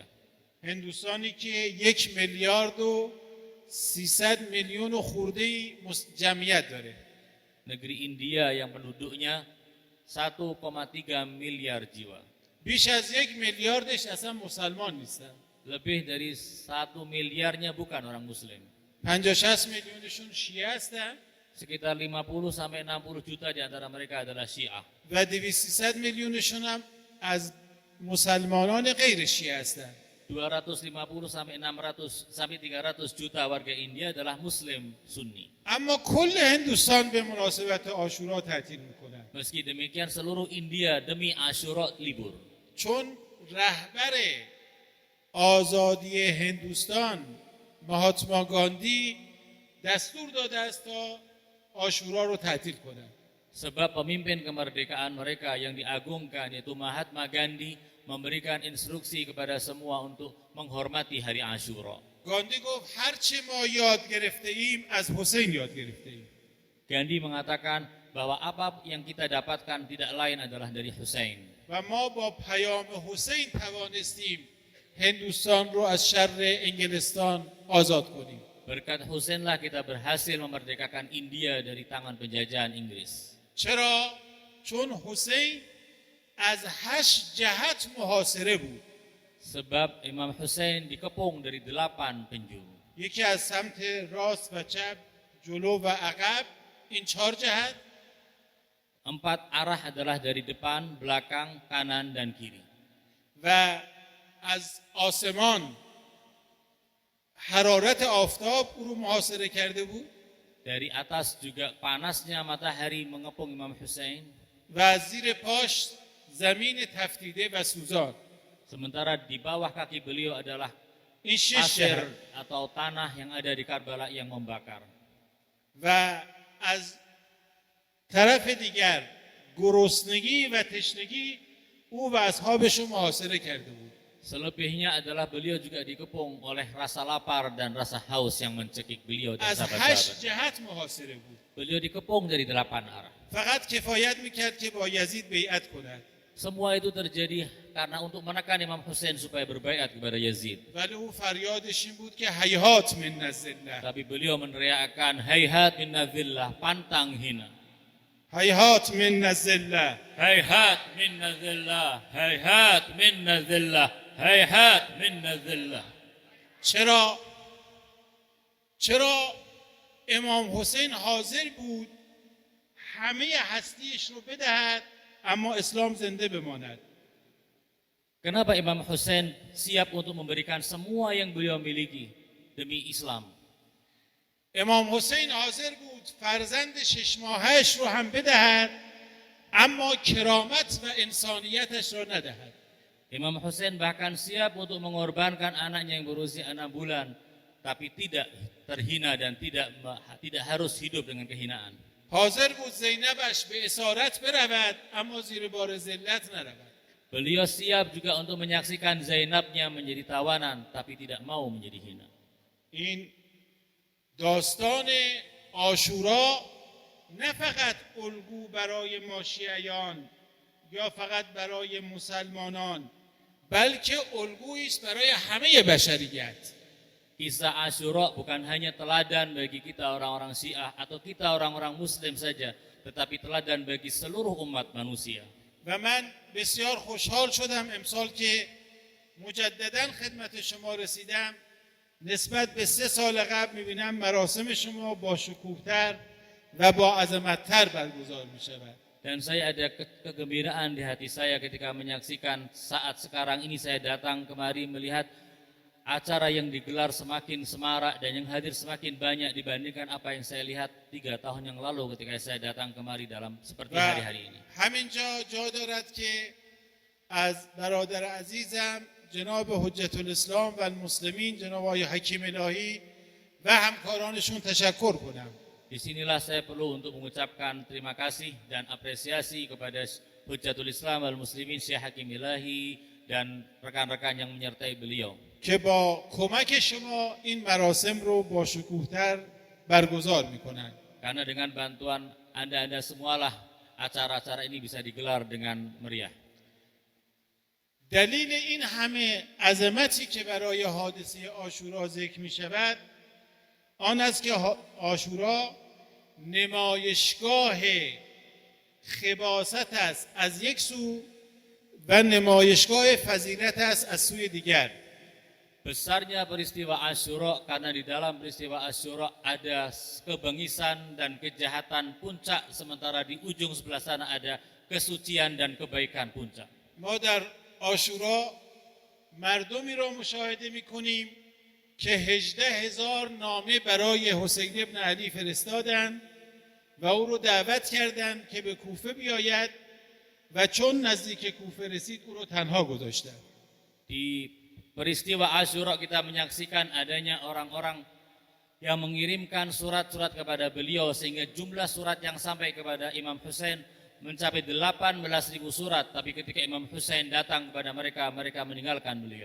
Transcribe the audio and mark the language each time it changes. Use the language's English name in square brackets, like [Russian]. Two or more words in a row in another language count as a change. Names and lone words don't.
[Persian] هندوستانی که 1 میلیارد و 300 میلیون و خورده جمعیت داره. [Indonesian] Negeri India yang penduduknya 1,3 miliar jiwa. [Persian] بیش از 1 میلیاردش اصلا مسلمان نیستن. [Indonesian] Lebih dari 1 miliarnya bukan orang Muslim. [Persian] 50-60 میلیونشون شیعه هستن [Indonesian] Sekitar 50 sampai 60 juta di antara mereka adalah Syiah. [Persian] و 200-300 میلیونشون هم از مسلمانان غیر شیعه هستن. [Indonesian] 250 sampai 600 sampai 300 juta warga India adalah Muslim Sunni. [Persian] اما کل هندوستان به مناسبت عاشورا تعطیل میکنن. [Indonesian] Meski demikian seluruh India demi Asyura libur. [Persian] چون رهبر آزادی هندوستان مهاتما گاندی دستور داده است تا عاشورا رو تعطیل کنند. [Indonesian] Sebab pemimpin kemerdekaan mereka yang diagungkan yaitu Mahatma Gandhi memberikan instruksi kepada semua untuk menghormati hari Asyura. [Persian] گاندی گفت هر چه ما یاد گرفته ایم از حسین یاد گرفته ایم. [Indonesian] Gandhi mengatakan bahwa apa yang kita dapatkan tidak lain adalah dari Hussein. [Persian] و ما با پیام حسین توانستیم هندوستان رو از شر انگلستان آزاد کنیم. [Indonesian] Berkat Husainlah kita berhasil memerdekakan India dari tangan penjajahan Inggris. [Persian] چرا؟ چون حسین از 8 جهت محاصره بود. [Indonesian] Sebab Imam Hussein dikepung dari 8 penjuru. [Persian] یکی از سمت راست و چپ، جلو و عقب، این 4 جهت. [Indonesian] 4 arah adalah dari depan, belakang, kanan, dan kiri. [Persian] و از آسمان حرارت آفتاب او رو محاصره کرده بود. [Indonesian] Dari atas juga panasnya matahari mengepung Imam Hussein. [Persian] و از زیر پاش زمین تفتیده و سوزان. [Indonesian] Sementara di bawah kaki beliau adalah [Persian] این 6 [Indonesian] pasir [Persian] جهت. [Indonesian] atau tanah yang ada di Karbala yang membakar. [Persian] و از طرف دیگر گرسنگی و تشنگی او و اصحابش رو محاصره کرده بود. [Indonesian] Selebihnya adalah beliau juga dikepung oleh rasa lapar dan rasa haus yang mencekik beliau dan [Persian] از 8 [Indonesian] sahabat-sahabat. [Persian] جهت محاصره بود. [Indonesian] Beliau dikepung dari 8 arah. [Persian] فقط کفایت میکرد که با یزید بیعت کند. [Indonesian] Semua itu terjadi karena untuk menekan Imam Hussein supaya berbaiat kepada Yazid. [Persian] ولی او فریادش این بود که [Arabic] هیهات من الذله. [Indonesian] Tapi beliau meneriakkan [Arabic] هيهات من الذلة, [Indonesian] pantang hina. [Arabic] هیهات من الذله. هيهات من الذلة، هيهات من الذلة، هيهات من الذلة. [Persian] چرا امام حسین حاضر بود همه هستیش رو بدهد اما اسلام زنده بماند؟ [Indonesian] Kenapa Imam Hussein siap untuk memberikan semua yang beliau miliki demi Islam? [Persian] امام حسین حاضر بود فرزند 6 ماهش رو هم بدهد اما کرامت و انسانیتش رو ندهد. [Indonesian] Imam Hussein bahkan siap untuk mengorbankan anaknya yang berusia 6 bulan, tapi tidak terhina dan tidak harus hidup dengan kehinaan. [Persian] حاضر بود زینبش به اسارت برود اما زیر بار ذلت نرود. [Indonesian] Beliau siap juga untuk menyaksikan Zainabnya menjadi tawanan, tapi tidak mau menjadi hina. [Persian] این داستان عاشورا نه فقط الگو برای ما شیعیان یا فقط برای مسلمانان بلکه الگویی است برای همه بشریت. [Indonesian] Kisah Asyura bukan hanya teladan bagi kita orang-orang Syiah atau kita orang-orang Muslim saja, tetapi teladan bagi seluruh umat manusia. [Persian] و من بسیار خوشحال شدم امسال که مجددا خدمت شما رسیدم. نسبت به 3 سال قبل میبینم مراسم شما با شکوه‌تر و با عظمت‌تر برگزار میشود. [Indonesian] Dan saya ada kegembiraan di hati saya ketika menyaksikan saat sekarang ini saya datang kemari melihat acara yang digelar semakin semarak dan yang hadir semakin banyak dibandingkan apa yang saya lihat 3 tahun yang lalu ketika saya datang kemari dalam seperti [Persian] و [Indonesian] hari-hari ini. [Persian] همینجا جا دارد که از برادر عزیزم جناب حجت الاسلام و المسلمین جناب آقای حکیم الهی و همکارانشون تشکر کنم. [Indonesian] Disinilah saya perlu untuk mengucapkan terima kasih dan apresiasi kepada Hujjatul Islam wal Muslimin Syekh Hakim Ilahi dan rekan-rekan yang menyertai beliau. [Persian] که با کمک شما این مراسم رو با شکوه‌تر برگزار میکنند. [Indonesian] Karena dengan bantuan Anda semualah acara-acara ini bisa digelar dengan meriah. [Persian] دلیل این همه عظمتی که برای حادثه عاشورا ذکر می شود آن است که عاشورا نمایشگاه خباثت است از یک سو و نمایشگاه فضیلت است از سوی دیگر. [Indonesian] Besarnya peristiwa Asyura karena di dalam peristiwa Asyura ada kebengisan dan kejahatan puncak, sementara di ujung sebelah sana ada kesucian dan kebaikan puncak. [Persian] ما در عاشورا مردمی را مشاهده می‌کنیم که 18,000 نامه برای حسین ابن علی فرستادند و او رو دعوت کردند که به کوفه بیاید و چون نزدیک کوفه رسید او رو تنها گذاشتند. [Indonesian] Di peristiwa Asyura kita menyaksikan adanya orang-orang yang mengirimkan surat-surat kepada beliau sehingga jumlah surat yang sampai kepada Imam Hussein mencapai 18.000 surat, tapi ketika Imam Hussein datang kepada mereka, mereka meninggalkan beliau.